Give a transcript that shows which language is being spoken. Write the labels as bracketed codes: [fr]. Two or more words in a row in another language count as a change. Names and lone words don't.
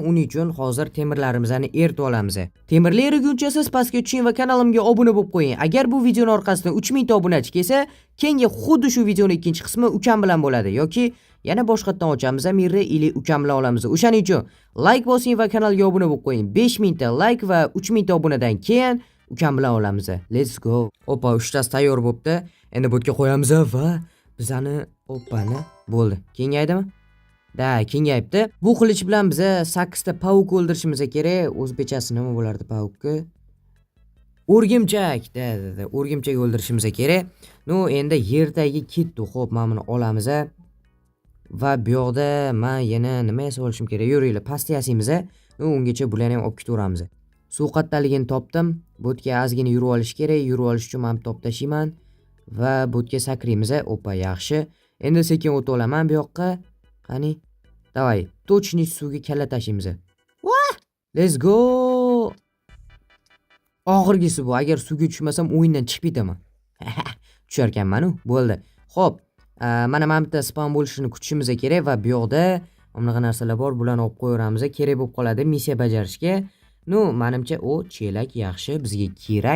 [uz] Uning uchun hozir temirlarimizni eritib olamiz. Temirli eriguncha siz pastga tushing va kanalimga obuna bo'lib qo'ying. Agar bu videoning orqasidan 3000 ta obunachi kelsa, keyingi xuddi shu videoning ikkinchi qismi ukam bilan bo'ladi yoki yana boshqatdan ochamiz, mirri ili ukam bilan olamiz. O'shaning uchun like bosing va kanalga obuna bo'lib qo'ying. 5000 ta like va 3000 ta obunadan keyin ukam bilan olamiz. [en] Let's go. [uz] Oppa, 3 tasi tayyor bo'pti. Endi botga qo'yamiz va bizani oppani bo'ldi. Kengaydimi? Da, kengayibdi. Bu qilich bilan biz 8 ta pavuk o'ldirishimiz kerak. O'zbekchasi nima bo'lardi pavukka? O'rgimchak. Da, o'rgimchak o'ldirishimiz kerak. Nu, endi yer tagiga ketdi. Xo'p, mana buni olamiz. Va bu yoqda men yana nima yasab olishim kerak? Yuringlar, pastga yasaymiz. Nu, ungacha bularni ham olib ketaveramiz. Suv qattaligini topdim. Botga ozgina yurib olish kerak. Yurib olish uchun men top tashiyman va botga sakraymiz. Oppa, yaxshi. Endi sekin o'tib olaman bu yoqqa. Qani? Davay, точный suvga kalla tashiymiz. Vah! [en] Let's go! [uz] Oxirgisi bu. Agar suvga tushmasam o'yindan chiqib ketaman. Tushar ekanman-ku. Bo'ldi. Xo'p, mana bitta spam bo'lishini kutishimiz kerak va bu yoqda bunaqa narsalar bor. Bularni olib qo'yaveramiz. Kerak bo'lib qoladi missiya bajarishga. Nu, menimcha o chelak yaxshi, bizga kerak.